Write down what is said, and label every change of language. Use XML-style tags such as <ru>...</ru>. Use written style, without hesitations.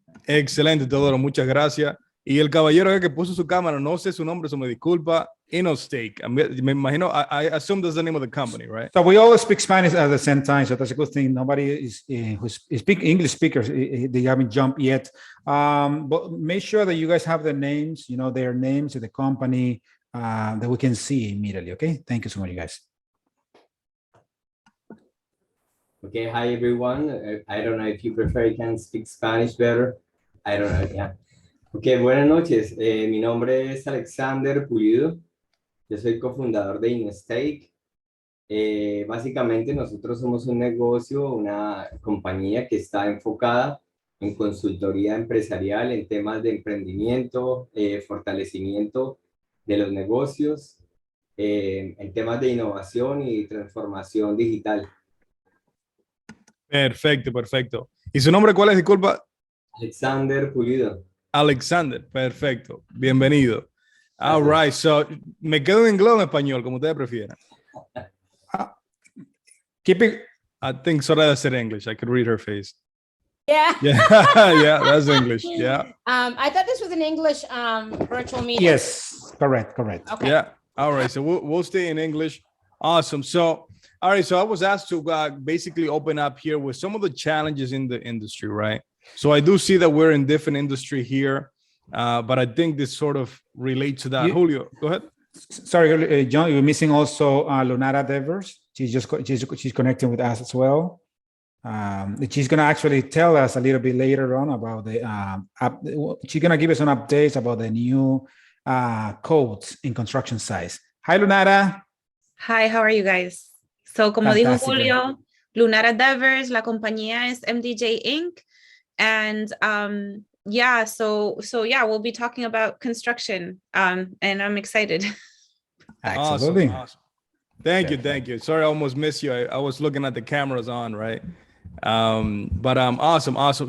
<es>Excelente, Teodoro, muchas gracias. Y el caballero que puso su cámara, no sé su nombre, eso me disculpa. InnoStake. Me imagino,</es> <en>I assume that's the name of the company, right? So we all speak Spanish at the same time, so that's a good thing. Nobody is who speak English speakers, they haven't jumped yet. But make sure that you guys have the names, their names of the company that we can see immediately. Okay, thank you so much, you guys. Okay, hi everyone. I don't know if you prefer, you can speak Spanish better. I don't know, yeah. Ok,</en> <es>buenas noches. Mi nombre es Alexander Pulido. Yo soy cofundador de InnoStake. Básicamente nosotros somos un negocio, una compañía que está enfocada en consultoría empresarial, en temas de emprendimiento, fortalecimiento de los negocios, en temas de innovación y transformación digital. Perfecto, perfecto. ¿Y su nombre cuál es? Disculpa. Alexander Pulido. Alexander, perfecto. Bienvenido.</es> <en>All right, so</en> <es>me quedo en inglés o en español, como ustedes prefieran.</es> <en>Keep it. I think Zoraida said English. I could read her face. Yeah. Yeah, that's English. Yeah. I thought this was an English virtual meeting. Yes, correct. Okay. Yeah. All right, so we'll stay in English. Awesome. So, all right, so I was asked to basically open up here with some of the challenges in the industry, right? So I do see that we're in different industry here, but I think this sort of relates to that. Julio, go ahead. Sorry, John, you're missing also Lunara Devers. She's connecting with us as well. She's going to actually tell us a little bit later on about the, she's going to give us some updates about the new codes in construction sites. Hi, Lunara. Hi, how are you guys?</en> <es>So, como dijo Julio, Lunara Devers, la compañía es MDJ Inc.</es> <en>And yeah, so yeah, we'll be talking about construction, and I'm excited. Absolutely. Awesome. Thank you. Sorry, I almost missed you. I was looking at the cameras on, right? But awesome.</en>